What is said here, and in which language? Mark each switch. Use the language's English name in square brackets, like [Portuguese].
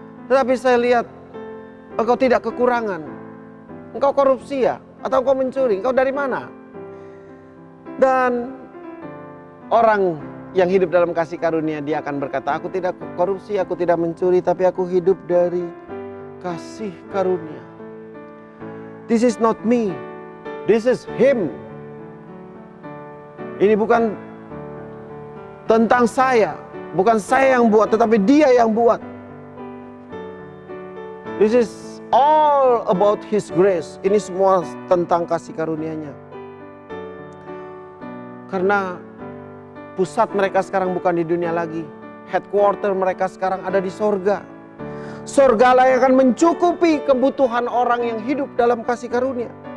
[Indonesian] Tetapi saya lihat, engkau tidak kekurangan. Engkau korupsi ya? Atau engkau mencuri? Engkau dari mana? Dan orang yang hidup dalam kasih karunia, dia akan berkata, aku tidak korupsi, aku tidak mencuri, tapi aku hidup dari kasih karunia. [English] This is not me, this is him. [Indonesian] Ini bukan tentang saya, bukan saya yang buat, tetapi dia yang buat. [English] This is all about his grace. [Indonesian] Ini semua tentang kasih karunia-Nya. Karena pusat mereka sekarang bukan di dunia lagi. Headquarter mereka sekarang ada di sorga. Sorgalah yang akan mencukupi kebutuhan orang yang hidup dalam kasih karunia.